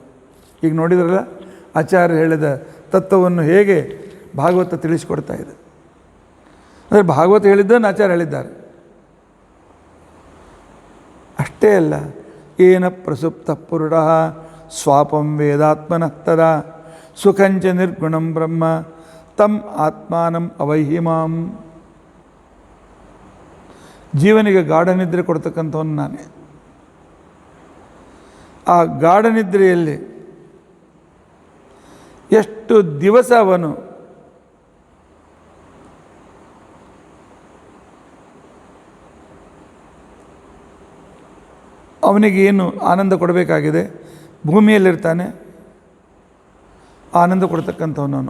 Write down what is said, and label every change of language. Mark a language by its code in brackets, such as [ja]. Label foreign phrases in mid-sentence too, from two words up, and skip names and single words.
[kn] ಈಗ ನೋಡಿದ್ರಲ್ಲ ಆಚಾರ್ಯ ಹೇಳಿದ ತತ್ವವನ್ನು ಹೇಗೆ ಭಾಗವತ ತಿಳಿಸಿಕೊಡ್ತಾ ಇದೆ. ಅಂದರೆ ಭಾಗವತ ಹೇಳಿದ್ದನ್ನು ಆಚಾರ್ಯ ಹೇಳಿದ್ದಾರೆ. ಅಷ್ಟೇ ಅಲ್ಲ, [sa] ಏನ ಪ್ರಸುಪ್ತ ಪುರುಡ ಸ್ವಾಪಂ ವೇದಾತ್ಮನಃ ತದಾ ಸುಖಂಚ ನಿರ್ಗುಣಂ ಬ್ರಹ್ಮ ತಂ ಆತ್ಮಾನಂ ಅವೈಹಿಮಾಂ. [kn] ಜೀವನಿಗೆ ಗಾಢನಿದ್ರೆ ಕೊಡ್ತಕ್ಕಂಥವನು ನಾನೇ. ಆ ಗಾಢನಿದ್ರೆಯಲ್ಲಿ ಎಷ್ಟು ದಿವಸ ಅವನಿಗೆ ಏನು ಆನಂದ ಕೊಡಬೇಕಾಗಿದೆ, ಭೂಮಿಯಲ್ಲಿರ್ತಾನೆ ಆನಂದ ಕೊಡ್ತಕ್ಕಂಥವನು.